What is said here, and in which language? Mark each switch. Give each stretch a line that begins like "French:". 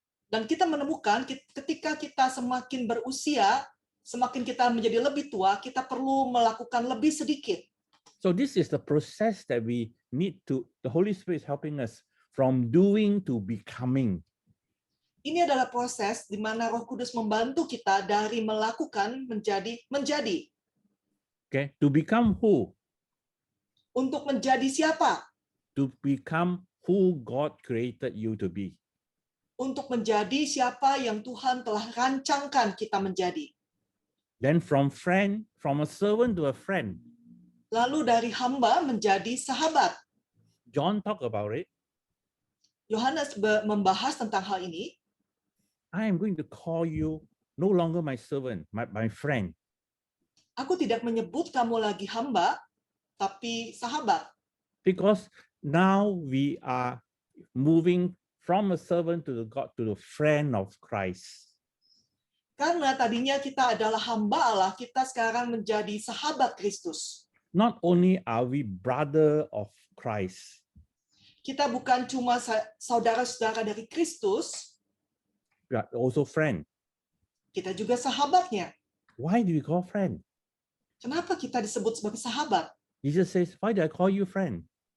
Indonesian: Dan kita menemukan ketika kita semakin berusia, semakin kita menjadi lebih tua, kita perlu melakukan lebih sedikit.
English: So this is the process that we need to, the Holy Spirit is helping us from doing to becoming.
Indonesian: Ini adalah proses di mana Roh Kudus membantu kita dari melakukan menjadi.
English: Okay, to become who?
Indonesian: Untuk menjadi siapa?
English: To become who God created you to be.
Indonesian: Untuk menjadi siapa yang Tuhan telah rancangkan kita menjadi.
English: Then from a servant to a friend.
Indonesian: Lalu dari hamba menjadi sahabat.
English: John talked about it.
Indonesian: Yohanes membahas tentang hal ini.
English: I am going to call you no longer my servant, my friend.
Indonesian: Aku tidak menyebut kamu lagi hamba, tapi sahabat.
English: Because now we are moving from a servant to the friend of Christ.
Indonesian: Karena tadinya kita adalah hamba Allah, kita sekarang menjadi sahabat Kristus.
English: Not only are we brother of Christ,
Indonesian: Kita bukan cuma saudara-saudara dari Kristus,
English: we are also friend.
Indonesian: kita juga sahabatnya.
English: Why do we call friend?
Indonesian: Kenapa kita disebut sebagai sahabat?
English: Jesus says, why do I call you friend?